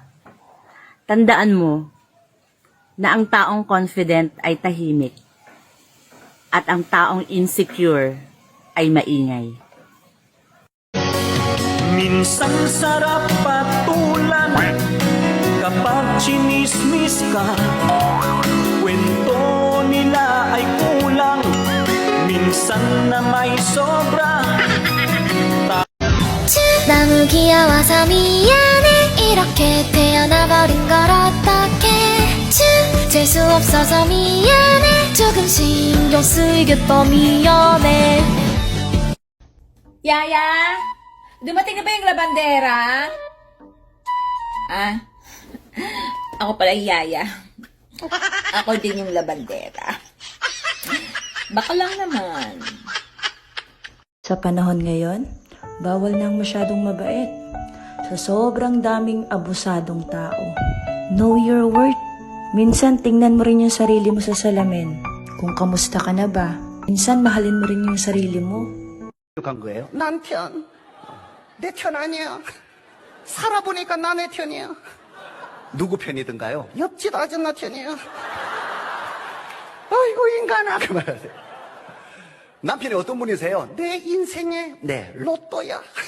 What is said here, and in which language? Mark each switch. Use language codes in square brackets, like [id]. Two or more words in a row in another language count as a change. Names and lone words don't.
[tl] Tandaan mo na ang taong confident ay tahimik at ang taong insecure ay maingay. Minsan sarap patulan kapag chinismis ka. Kwento nila ay kulang, minsan na may sobra. ダ向き合わさみやね [ko] 이렇게 태어나버린 걸 어떡해 재수 없어서 미안해 조금 신경 쓰이겠다 미안해 [tl] Yaya, dumating na ba yung labandera? Ah, ako pala Yaya. Ako din yung labandera. Baka lang naman. Sa panahon ngayon, bawal nang masyadong mabait. Sa sobrang daming abusadong tao. [en] Know your worth. [tl] Minsan, tingnan mo rin yung sarili mo sa salamin. Kung kamusta ka na ba? Minsan, mahalin mo rin yung sarili mo. [ko] 간 거예요? 남편, 내 편 아니야. 살아보니까 나 내 편이야. 누구 편이든가요? 옆집 아줌마 편이야. 아이고 인간아 그만하세요. 남편이 어떤 분이세요? 내 인생의 네 로또야.